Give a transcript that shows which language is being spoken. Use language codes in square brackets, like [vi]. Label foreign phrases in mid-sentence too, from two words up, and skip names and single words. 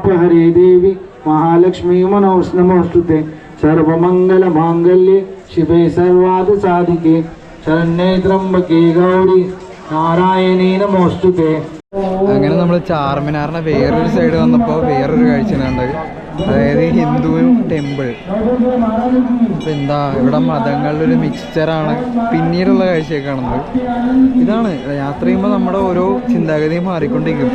[sa] हरे देवी महालक्ष्मी नमोस्तुते सर्वमंगल मांगल्ये शिवे सर्वार्थ साधिके शरण्ये त्र्यंबके गौरी नारायणी नमोस्तुते. [ml] അങ്ങനെ നമ്മൾ ചാർമിനാറിൻ്റെ വേറൊരു സൈഡ് വന്നപ്പോൾ വേറൊരു കാഴ്ച കണ്ടത്, അതായത് ഹിന്ദു ടെമ്പിൾ. ഇപ്പം എന്താ ഇവിടെ മതങ്ങളുടെ ഒരു മിക്സ്ചറാണ് പിന്നീടുള്ള കാഴ്ചയൊക്കെ കാണുന്നത്. ഇതാണ് യാത്ര ചെയ്യുമ്പോൾ നമ്മുടെ ഓരോ ചിന്താഗതിയും മാറിക്കൊണ്ടിരിക്കും.